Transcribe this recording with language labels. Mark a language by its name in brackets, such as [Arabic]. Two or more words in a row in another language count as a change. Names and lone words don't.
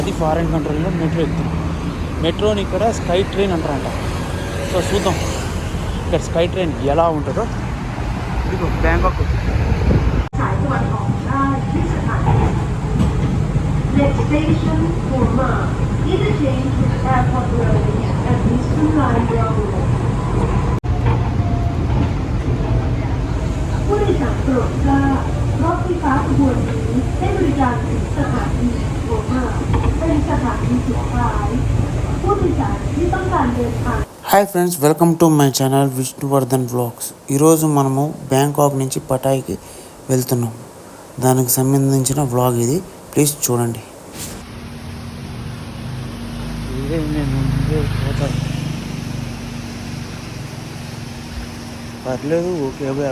[Telugu] అది [English] foreign country [Telugu] మెట్రో ఎక్కుతున్నాం. మెట్రోని ఇక్కడ [English] sky train [Telugu] అంటారంట. సో చూద్దాం ఇక్కడ [English] sky train [Telugu] ఎలా ఉంటుందో. ఇదిగో బ్యాంకాక్. [English] Next station, Burma. Interchange with Airport Road and Eastern Line Railway. [Thai] ผู้โดยสารโปรดทราบรถไฟฟ้าขบวนนี้ให้บริการถึงสถานีBurmaเป็นสถานีสุดท้ายผู้โดยสารที่ต้องการเดินทาง [English] Hi friends, welcome to my channel విష్ణువర్ధన్ వ్లాగ్స్. [Telugu] ఈరోజు మనము బ్యాంకాక్ నుంచి పటాయ్కి వెళ్తున్నాం. దానికి సంబంధించిన వ్లాగ్ ఇది, ప్లీజ్ చూడండి. పర్లేదు, ఓకే.